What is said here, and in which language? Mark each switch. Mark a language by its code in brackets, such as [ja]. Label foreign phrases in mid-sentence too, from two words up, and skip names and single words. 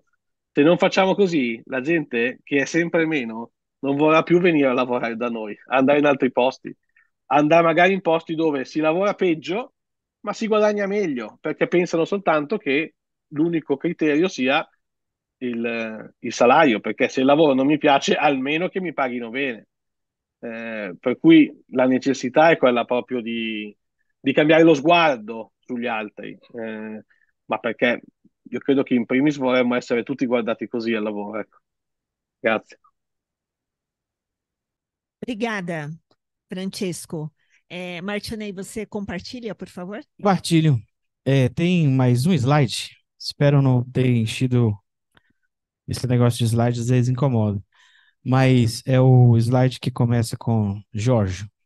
[it] Se non facciamo così, la gente, che è sempre meno, non vorrà più venire a lavorare da noi, andare in altri posti, andare magari in posti dove si lavora peggio, ma si guadagna meglio, perché pensano soltanto che l'unico criterio sia il salario, perché se il lavoro non mi piace, almeno che mi paghino bene. Per cui la necessità è quella proprio di cambiare lo sguardo sugli altri, ma perché io credo che in primis vorremmo essere tutti guardati così al lavoro. Ecco. Grazie. [pt] Obrigada, Francesco. Martinez, você compartilha, por favor? Compartilho. Tem mais um slide. Espero não ter enchido. Esse negócio de slide às vezes incomoda. Mas é o slide que começa com Jorge.